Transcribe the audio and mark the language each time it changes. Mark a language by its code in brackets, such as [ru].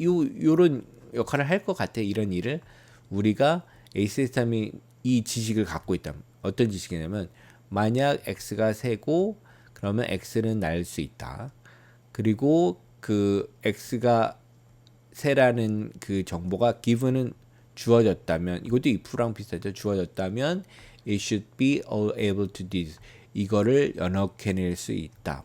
[ko] 요런 역할을 할 것 같아. 이런 일을 우리가 A 시스템이 이 지식을 갖고 있다. 어떤 지식이냐면 만약 X가 새고 그러면 X는 날 수 있다. 그리고 그 X가 새라는 그 정보가 given은 주어졌다면 이것도 if랑 비슷하죠. 주어졌다면 [en] it should be able to do this. [ko] 이거를 연역해낼 수 있다.